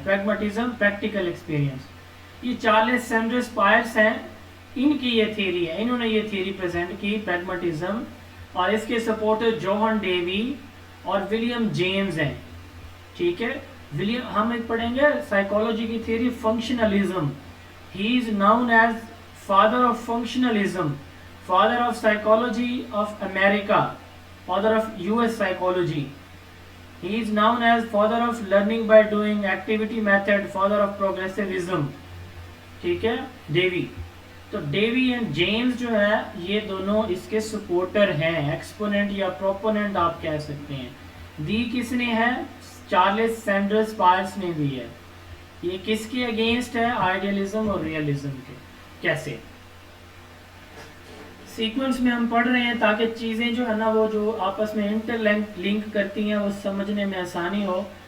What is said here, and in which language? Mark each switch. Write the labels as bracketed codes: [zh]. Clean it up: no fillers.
[ur] پریگماٹزم practical experience. یہ Charles sender's pairs ہیں, ان کی یہ تھیری ہے, انہوں نے یہ تھیری پریزنٹ کی پریگماٹزم, اور اس کے سپورٹر جوہن ڈیوی اور ولیم جیمز ہیں. ٹھیک ہے, ہم ایک پڑھیں گے سائیکالوجی کی theory functionalism. [en] He is known as father of functionalism, father of psychology of امریکہ, father of US psychology. He is known as father of learning by doing activity method, father of progressivism. [ur] ٹھیک ہے, Davy. تو Davy and James جو ہے یہ دونوں اس کے supporter ہیں, exponent یا پروپوننٹ آپ کہہ سکتے ہیں. دی کس نے ہے؟ چارلس سینڈرس پائرس نے دی ہے. یہ کس کے اگینسٹ ہے؟ آئیڈیالزم اور ریئلزم کے. کیسے؟ سیکوینس میں ہم پڑھ رہے ہیں تاکہ چیزیں جو ہے نا وہ جو آپس میں انٹر لنک کرتی ہیں وہ سمجھنے میں آسانی ہو.